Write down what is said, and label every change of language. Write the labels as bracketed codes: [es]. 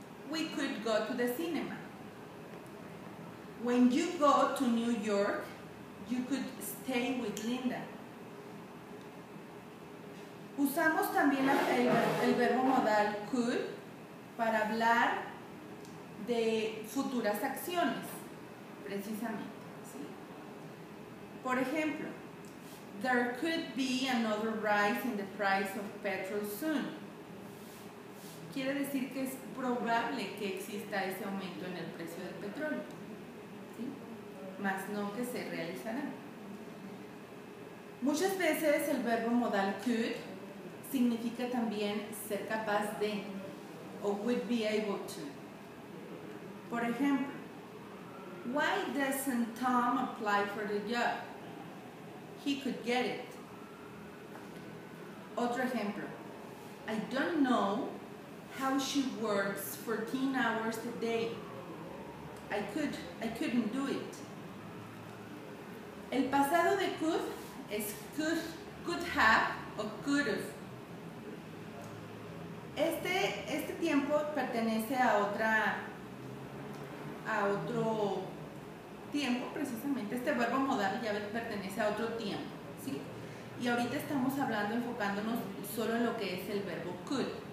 [en] We could go to the cinema. When you go to New York, you could stay with Linda. [es] Usamos también el verbo modal could para hablar de futuras acciones, precisamente, ¿sí? Por ejemplo, [en] there could be another rise in the price of petrol soon. [es] Quiere decir que es probable que exista ese aumento en el precio del petróleo, ¿sí? Más no que se realizará. Muchas veces el verbo modal could significa también ser capaz de o would be able to. Por ejemplo, [en] why doesn't Tom apply for the job? He could get it. [es] Otro ejemplo, [en] I don't know how she works 14 hours a day. I couldn't do it. [es] El pasado de could es could have o could have. Este tiempo pertenece a otro tiempo, precisamente. Este verbo modal ya pertenece a otro tiempo, ¿sí? Y ahorita estamos hablando, enfocándonos solo en lo que es el verbo could.